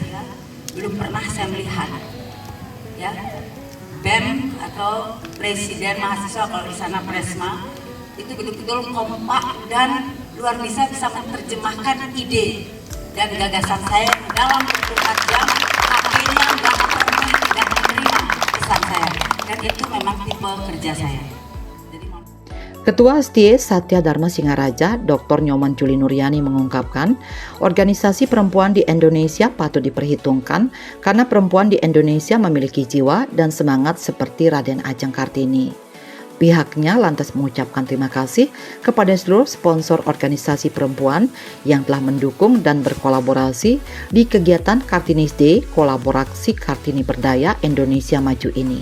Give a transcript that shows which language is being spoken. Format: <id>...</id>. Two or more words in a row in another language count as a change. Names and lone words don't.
<id>Belum pernah saya melihat ya BEM atau Presiden Mahasiswa, kalau di sana Presma, itu betul-betul kompak dan luar biasa bisa menerjemahkan ide dan gagasan saya dalam 24 jam. HP-nya nggak pernah tidak menerima pesan saya, dan itu memang tipe kerja saya. Ketua STIE Satya Dharma Singaraja, Dr. Nyoman Juli Nuryani mengungkapkan, organisasi perempuan di Indonesia patut diperhitungkan karena perempuan di Indonesia memiliki jiwa dan semangat seperti Raden Ajeng Kartini. Pihaknya lantas mengucapkan terima kasih kepada seluruh sponsor organisasi perempuan yang telah mendukung dan berkolaborasi di kegiatan Kartini's Day kolaborasi Kartini Berdaya Indonesia Maju ini.</id>